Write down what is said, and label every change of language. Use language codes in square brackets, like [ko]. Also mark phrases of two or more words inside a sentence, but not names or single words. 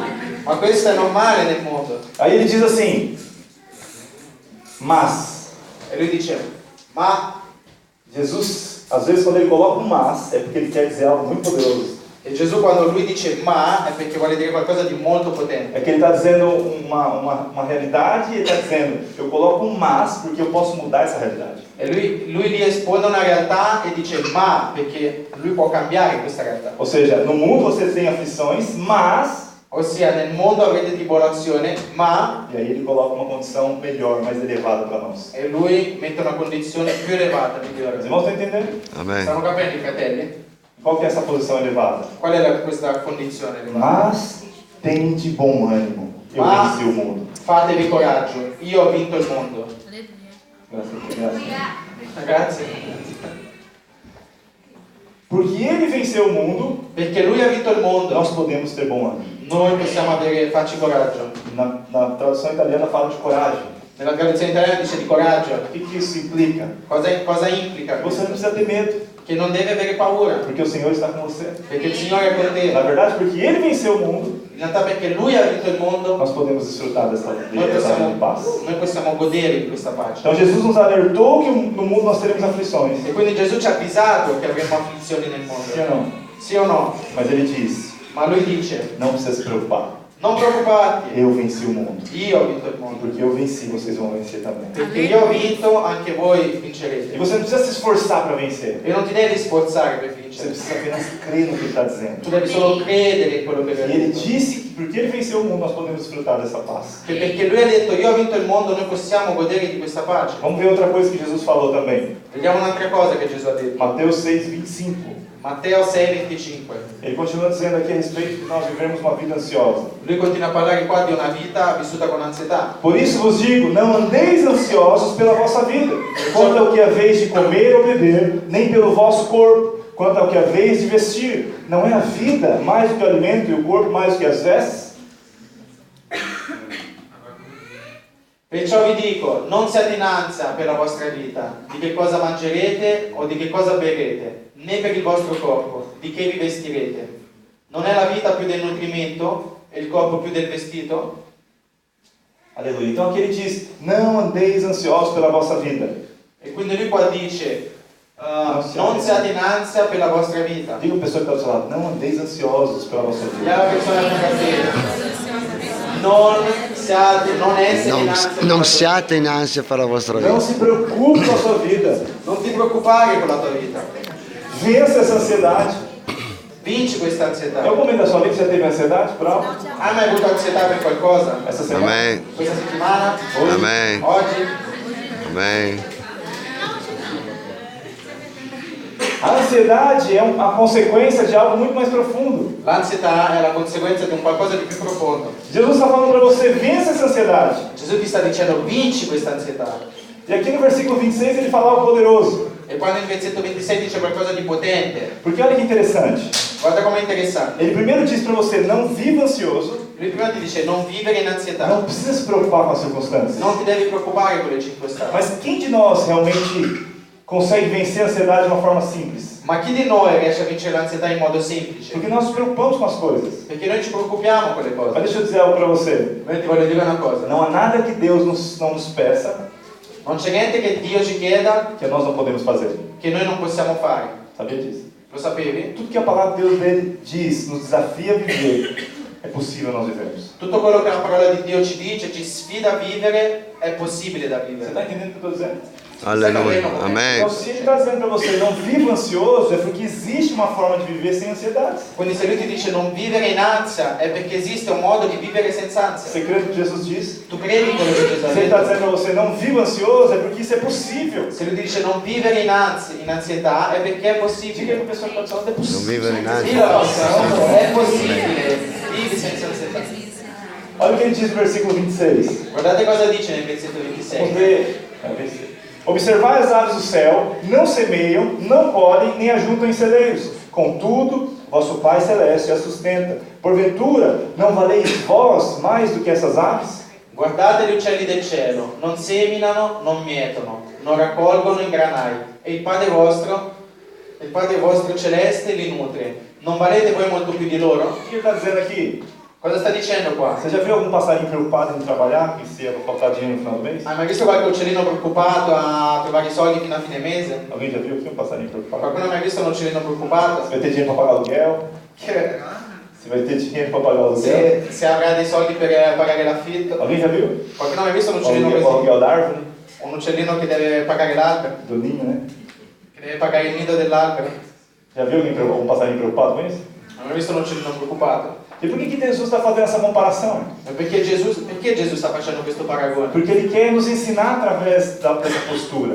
[it] Ma questo è normale nel mondo. [pt] Aí ele diz assim: mas. [it] E lui dice: ma, [pt] Jesus, às vezes quando ele coloca um mas, é porque ele quer dizer algo muito poderoso. [it] e Gesù quando lui dice ma è perché vuole dire qualcosa di molto potente. [pt] É que ele está dizendo uma realidade e ele está dizendo: eu coloco um mas porque eu posso mudar essa realidade. [it] E lui lì espone una realtà e dice ma perché lui può cambiare questa realtà. [pt] Ou seja, no mundo você tem aflições, mas. [it] Ossia nel mondo avrete tribolazione, ma, [pt] E aí ele coloca uma condição melhor, mais elevada para nós. [it] e lui mette una condizione più elevata, [pt] Os [it] migliore. [pt] irmãos estão entendendo? Amen. [it] Stanno capendo i fratelli? [pt] Qual que é essa posição elevada? [it] Qual è questa condizione elevata? [pt] Mas tende bom ânimo, eu Mas- venci o mundo. [it] Fatevi coraggio, io ho vinto il mondo. [pt] Graças a Deus. [it] Grazie. [pt] Porque ele venceu o mundo, [it] Perché lui ha vinto il mondo, [pt] nós podemos ter bom ânimo. [it] noi possiamo farci coraggio. [pt] Na tradução italiana fala de coragem. [it] Nella traduzione italiana dice di coraggio. [pt] O que isso implica? [it] Cosa implica [pt] Você [it] questo? [pt] não precisa ter medo, [it] Che non deve avere paura, [pt] porque o Senhor está com você. [it] perché il Signore è con [pt] Na [it] te. [pt] verdade, porque ele venceu o mundo, [it] In realtà perché lui ha vinto il mondo, [pt] nós podemos desfrutar dessa [it] noi [pt] vida de paz. [it] possiamo godere di questa pace. [pt] Então Jesus nos alertou que no mundo nós teremos aflições. [it] E quindi Gesù ci ha avvisato che avremo afflizioni nel [pt] Sim [it] mondo. [pt] ou não? [it] Sì o no? [pt] Mas ele diz: [it] Ma lui dice: [pt] não precisa se preocupar. [it] non preoccuparti, [pt] Eu venci o mundo. [it] io ho vinto il [pt] E [it] mondo. [pt] porque eu venci, vocês vão vencer também. [it] Perché io ho vinto, anche voi [pt] E [it] vincerete. [pt] você não precisa se esforçar para vencer. [it] E non ti devi sforzare per [pt] Você [it] vincere. [pt] precisa apenas crer no que ele está dizendo. [it] Tu devi solo credere in quello che lui [pt] E [it] ha [pt] ele [it] detto. [pt] disse que porque ele venceu o mundo, nós podemos desfrutar dessa paz. [it] Che perché lui ha detto io ho vinto il mondo, noi possiamo godere di questa pace. [pt] Vamos ver outra coisa que Jesus falou também. [it] Vediamo un'altra cosa che Gesù ha detto. [pt] Mateus 6:25. [it] Matteo 6,25. [pt] Ele continua dizendo aqui a respeito de nós vivermos uma vida ansiosa. [it] Lui continua a parlare qua di una vita vissuta con ansietà. [pt] Por isso vos digo, não andeis ansiosos pela vossa vida, quanto ao que haveis de comer ou beber, nem pelo vosso corpo, quanto ao que haveis de vestir. Não é a vida mais do que o alimento e o corpo mais do que as vestes? [it] Perciò vi dico, non siate in ansia per la vostra vita, di che cosa mangerete o di che cosa berrete, né per il vostro corpo, di che vi vestirete. Non è la vita più del nutrimento e il corpo più del vestito? [pt] Aleluia. Então aqui ele diz, não andeis ansiosos pela vossa vida. [it] E quindi lui qua dice, non siate in ansia per la vostra vita. [pt] Diga a pessoa que está do seu lado, não andeis ansiosos pela vossa [it] E [pt] vida. [it] alla persona che non essere in ansia. Non siate in ansia per la vostra [pt] Não [it] vita. [pt] se preocupe com a sua vida. [it] Non ti preoccupare con la tua vita. [pt] Vença essa ansiedade. [it] Vinci questa [pt] Em [it] ansietà. [pt] algum momento da sua vida você teve ansiedade por algo? [it] Hai mai avuto ansietà per qualcosa? [pt] Essa semana? Amen. [it] Questa settimana? [pt] Hoje? Amen. [it] Oggi? Amen. [pt] A ansiedade é a consequência de algo muito mais profundo. [it] L'ansietà è la conseguenza di un qualcosa di più profondo. [pt] Jesus está falando para você, vença essa ansiedade. [it] Gesù ti sta dicendo vinci questa ansietà. [pt] E aqui no versículo 26 ele fala algo poderoso. [it] E qua nel versetto 26 dice qualcosa di potente. [pt] Porque olha que interessante. [it] Guarda com'è interessante. [pt] Ele primeiro diz para você, não viva ansioso. [it] Lui prima ti dice non vivere in ansietà. [pt] Não precisa se preocupar com as circunstâncias. [it] Non ti devi preoccupare con le circostanze. [pt] Mas quem de nós realmente consegue vencer a ansiedade de uma forma simples? [it] Ma chi di noi riesce a vincere l'ansietà in modo semplice? [pt] Porque nós nos preocupamos com as coisas. [it] Perché noi ci preoccupiamo con le [pt] Mas [it] cose. [pt] deixa eu dizer algo para você. [it] Io ti voglio dire una cosa. [pt] Não há nada que Deus não nos peça [it] Non c'è niente che Dio ci chieda [pt] que nós não podemos fazer. [it] che noi non possiamo fare. [pt] Sabia disso? [it] Lo sapevi? [pt] Tudo que a palavra de Deus dele diz, nos desafia a viver, é possível nós vivermos. [it] Tutto quello che la parola di Dio ci dice, ci sfida a vivere, è possibile da [pt] Você [it] vivere. [pt] está entendendo o que eu estou dizendo? [it] Alleluia. Amen. [pt] Então, se ele está dizendo para você, não viva ansioso, é porque existe uma forma de viver sem ansiedade. [it] Quindi se lui ti dice non vivere in ansia, è perché esiste un modo di vivere senza ansia. [pt] Você crê no que Jesus diz? [it] Tu credi in quello che Gesù ha [pt] Se ele está [it] detto? [pt] dizendo para você, não viva ansioso, é porque isso é possível. [it] Se lui ti dice non vivere in ansietà, è perché è [pt] Diga [it] possibile. [pt] para a pessoa que está do seu lado, é [it] Non [pt] possível. [it] vivere in Dillo, ansia. è possibile. Vivi senza ansietà. [pt] Olha o que ele diz no versículo 26. [it] Guardate cosa dice nel versetto [pt] Vamos [it] 26. [pt] ler. Observai as aves do céu, não semeiam, não colhem, nem ajuntam em celeiros. Contudo, vosso Pai Celeste as sustenta. Porventura, não valeis vós mais do que essas aves? [it] Guardate gli uccelli del cielo, non seminano, non mietono, non raccolgono in granai, e il Padre vostro celeste li nutre. Non valete voi molto più di loro? [pt] O que ele está dizendo aqui? [it] Cosa sta dicendo qua? [pt] Você já viu algum passarinho preocupado em trabalhar, que se ia faltar dinheiro no final do mês? [it] Hai mai visto qualche uccellino preoccupato a trovare i soldi fino a fine mese? [pt] Alguém já viu aqui um passarinho preocupado? [it] Qualcuno ha mai visto un uccellino [pt] Se [it] preoccupato? [pt] vai ter dinheiro para pagar aluguel? [it] Che- [pt] Se vai ter dinheiro para pagar aluguel? [it] Se avrà dei soldi per pagare l'affitto? [pt] Alguém já viu? [it] Qualcuno ha mai visto un [pt] O [it] uccellino [pt] aluguel, o [it] così? [pt] aluguel da árvore? [it] Un uccellino che deve pagare l'albero, [pt] Do ninho, né? [it] che deve pagare il nido dell'albero? [pt] Já viu alguém, um passarinho preocupado com isso? [it] Non hai mai visto un uccellino preoccupato? [pt] E por que Jesus está fazendo essa comparação? [it] Perché Gesù sta facendo questo paragone? [pt] Porque Ele quer nos ensinar através dessa postura.